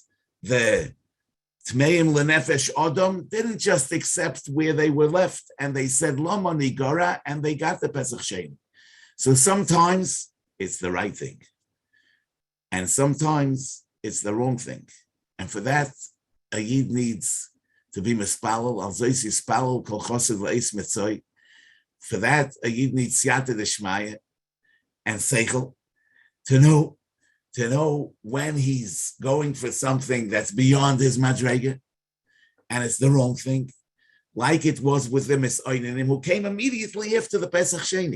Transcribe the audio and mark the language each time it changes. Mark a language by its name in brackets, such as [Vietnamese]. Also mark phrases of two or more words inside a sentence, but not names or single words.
[English] The [Hebrew] Tmeim Lenefesh Adam [English] didn't just accept where they were left, and they said [Hebrew] Lama Nigara, [English] and they got the Pesach Sheni. So sometimes it's the right thing, and sometimes it's the wrong thing. And for that, a Yid needs to be mispalel, [Hebrew] al zois yispalel kol chosed le'es mitzoi. [English] For that, a Yid needs [Aramaic] siyata d'shmaya [English] and seichel to know when he's going for something that's beyond his madrega, and it's the wrong thing, like it was with the Misoinim who came immediately after the Pesach Sheni.